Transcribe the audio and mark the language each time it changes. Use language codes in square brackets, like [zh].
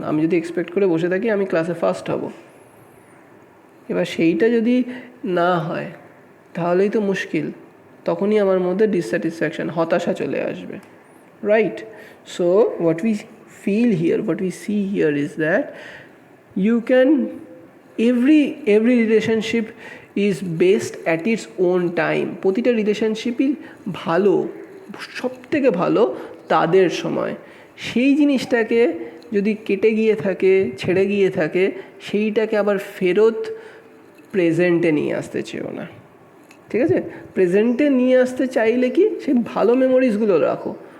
[bn] আমি যদি এক্সপেক্ট করে বসে থাকি আমি ক্লাসে ফার্স্ট হব, এবার সেইটা যদি না হয় তাহলেই তো মুশকিল, তখনই আমার মধ্যে ডিসস্যাটিসফ্যাকশন, হতাশা চলে আসবে, right? [en] So what we feel here, what we see here is that you can every relationship is based at its own time. [bn] প্রতিটা রিলেশনশিপই ভালো, সব থেকে ভালো তাদের সময়। সেই জিনিসটাকে যদি কেটে গিয়ে থাকে, ছেড়ে গিয়ে থাকে, সেইটাকে আবার ফেরত প্রেজেন্টে নিয়ে আসতে চেও না। ঠিক আছে, প্রেজেন্টে নিয়ে আসতে চাইলে কি সেই ভালো মেমোরিজগুলো রাখো।